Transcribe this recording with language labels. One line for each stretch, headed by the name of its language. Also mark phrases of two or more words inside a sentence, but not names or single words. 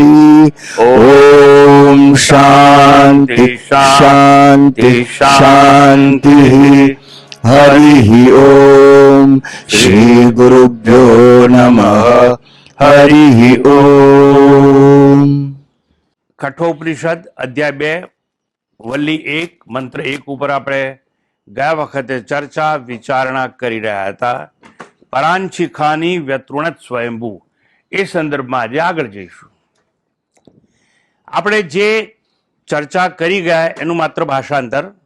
Sanskrit: ओम शांति शांति शांति। हरिः ओम। श्री गुरुभ्यो नमः। हरिः ओम।
Gujarati: कठोपनिषद अध्याय 2 वल्ली 1 मंत्र 1 ઉપર આપણે ગયા વખતે ચર્ચા વિચારણા કરી રહ્યા હતા.
Sanskrit: પરાંચિખાની વ્યતૃણત સ્વયંભૂ
Gujarati: એ સંદર્ભમાં આજે આગળ જઈશું. આપણે જે ચર્ચા કરી ગયા એનું માત્ર ભાષાંતર.